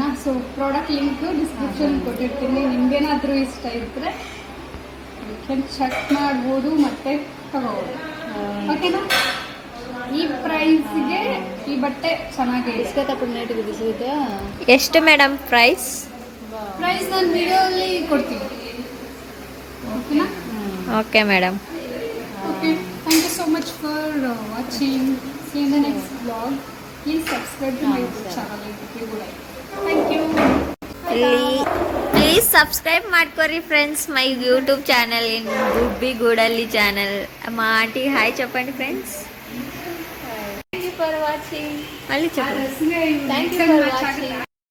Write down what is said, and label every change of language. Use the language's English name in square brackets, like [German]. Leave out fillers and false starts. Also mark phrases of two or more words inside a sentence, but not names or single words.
[Kannada] ಸೊ [English] product link description [Kannada] ಕೊಟ್ಟಿರ್ತೀನಿ. ನಿಮ್ಗೇನಾದರೂ ಇಷ್ಟ ಇದ್ದರೆ ಚೆಕ್ ಮಾಡ್ಬೋದು ಮತ್ತು ತಗೋಬೋದು. ಓಕೆನಾ? ಈ ಪ್ರೈಸ್ಗೆ ಈ ಬಟ್ಟೆ ಚೆನ್ನಾಗಿದೆ. ಎಷ್ಟು [English] madam price? [Kannada] ಪ್ರೈಸ್ ನಾನು ವಿಡಿಯೋಲಿ ಕೊಡ್ತೀನಿ. ಓಕೆನಾ? [English] okay madam. Okay, thank you so much for watching. See you in the next vlog. Please subscribe to my YouTube channel if you would like. Thank you. please subscribe ಮಾಡ್ಕೊರಿ friends my YouTube channel in ಗುಬ್ಬಿ ಗೂಡಲ್ಲಿ ಚಾನಲ್. [Telugu] మా ఆంటీకి హాయ్ చెప్పండి ఫ్రెండ్స్. [English] thank you for watching. [Telugu] మళ్ళీ చెప్పండి. [English] thank you for watching.